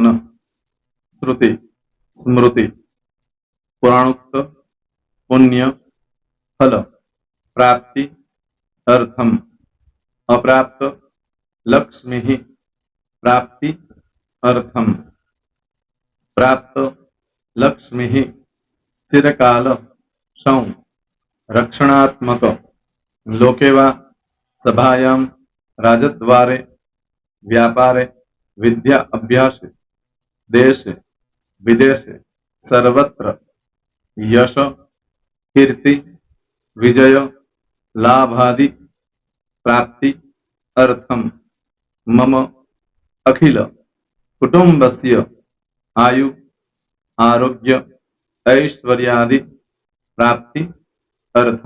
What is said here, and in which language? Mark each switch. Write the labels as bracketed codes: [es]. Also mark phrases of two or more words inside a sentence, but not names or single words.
[sa] श्रुति, स्मृति, पुराणोक्त, पुण्य, फल, प्राप्ति, अर्थम, अप्राप्त, लक्ष्मी, प्राप्ति, अर्थम, प्राप्त, लक्ष्मी, चिरकाल, सौ, रक्षणात्मक, लोकेवा, सभायाम, राजद्वारे व्यापारे विद्या अभ्यासे देशे विदेशे सर्वत्र यश कीर्ति विजय लाभादि प्राप्ति अर्थम मम अखिल कुटुंबस्य आयु आरोग्य ऐश्वर्यादि प्राप्ति अर्थम